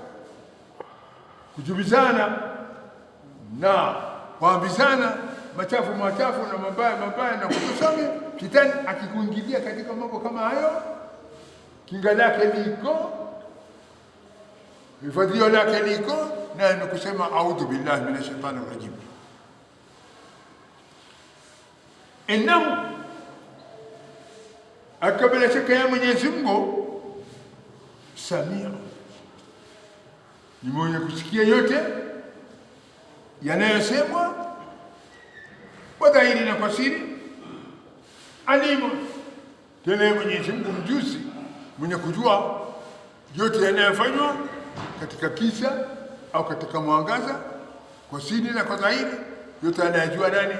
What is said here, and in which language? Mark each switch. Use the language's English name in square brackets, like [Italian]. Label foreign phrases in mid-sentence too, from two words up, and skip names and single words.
[Swahili] kujibizana na kuambizana machafu na mabaya na kutosame, shetani akikuingilia katika mambo kama hayo, kinga lake liko, hifadhio lake liko, na ni kusema [Arabic] أعوذ بالله من الشيطان الرجيم. [Swahili] Innahu, akabila shaka ya Mwenyezi Mungu, Samia, ni mwenye kusikia yote yanayosemwa kwa dhahiri na kwa siri. Alimu, tena Mwenyezi Mungu mjuzi, mwenye kujua yote yanayofanywa katika kisa au katika mwangaza, kwa siri na kwa dhahiri, yote anayajua nani?